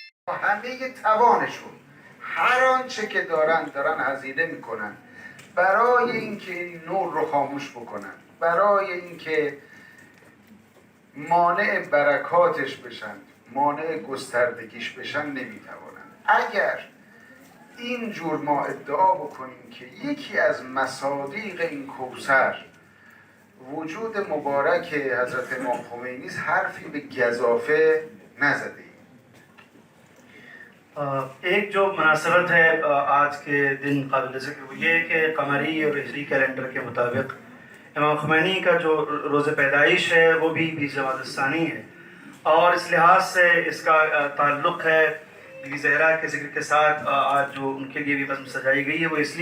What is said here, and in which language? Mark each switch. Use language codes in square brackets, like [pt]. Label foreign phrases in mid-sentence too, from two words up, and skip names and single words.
[fa] همه توانشون هر آنچه که دارن هزینه میکنن برای اینکه این نور رو خاموش بکنن، برای اینکه مانع برکاتش بشن، مانع گستردگیش بشن، نمیتوانن. اگر اینجور ما ادعا بکنیم که یکی از مصادیق این کوثر وجود مبارک حضرت امام خمینی است، حرفی به گزافه نزده. [ur] ایک جو مناسبت ہے آج کے دن قابل ذکر وہ یہ کہ قمری اور ہجری کیلنڈر کے مطابق امام خمینی کا جو روز پیدائش ہے وہ بھی 20 جمادی الثانی ہے، اور اس لحاظ سے اس کا تعلق ہے بی بی زہرا کے ذکر کے ساتھ آج جو ان کے لیے بھی بزم سجائی گئی ہے، وہ اس